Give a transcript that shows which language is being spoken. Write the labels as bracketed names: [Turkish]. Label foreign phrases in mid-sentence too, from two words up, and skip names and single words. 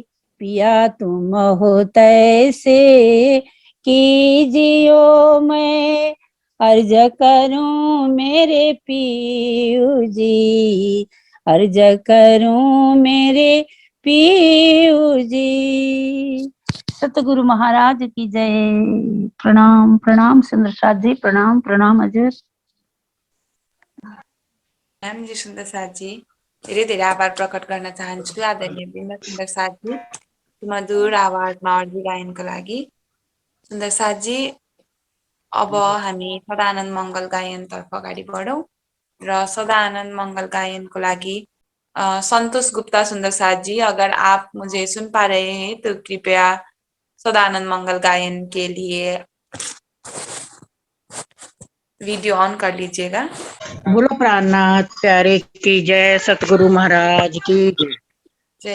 [Hindi] पिया तुम हो तैसे कीजियो मैं अर्ज करूं मेरे पीयू जी। अर्ज करूं मेरे पीयू जी। सतगुरु महाराज की जय। [Nepali] प्रणाम प्रणाम सुंदर साथ जी, प्रणाम प्रणाम हजुर। जी सुन्दर साथजी, धेरै धेरै आभार प्रकट गर्न चाहन्छु आदरणीय वृन्द सुन्दर साथजी, मधुर आवाजमा अर्जी गायनको लागि। सुन्दर साथजी, अब हामी सदानन्द मङ्गल गायनतर्फ अगाडि बढौँ र सदानन्द मङ्गल गायनको लागि संतोष गुप्ता सुंदर साथ जी, [Hindi] अगर आप मुझे सुन पा रहे हैं तो कृपया सदानंद मंगल गायन के लिए वीडियो ऑन कर लीजिएगा। बोलो प्राणनाथ प्यारे की जय, सतगुरु महाराज की जय।